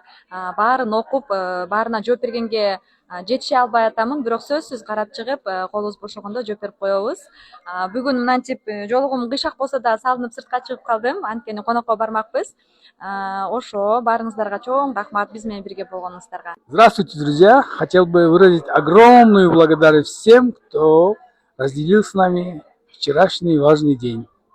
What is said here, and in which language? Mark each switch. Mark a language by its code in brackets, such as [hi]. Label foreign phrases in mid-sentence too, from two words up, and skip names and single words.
[ky] Баарын окуп, баарына жооп бергенге жетише албай атамын, бирок сөзсүз карап чыгып, колубуз бошогондо жооп берип коебуз. Бүгүн мынантип жолугум кыйшак болсо да салынып сыртка чыгып калдым, анткени конокко бармакпыз. Ошо баарыңыздарга чоң рахмат биз менен бирге болгонуңуздарга. [ru] Здравствуйте, друзья! Хотел бы выразить огромную благодарность всем, кто разделил с нами вчерашний важный день.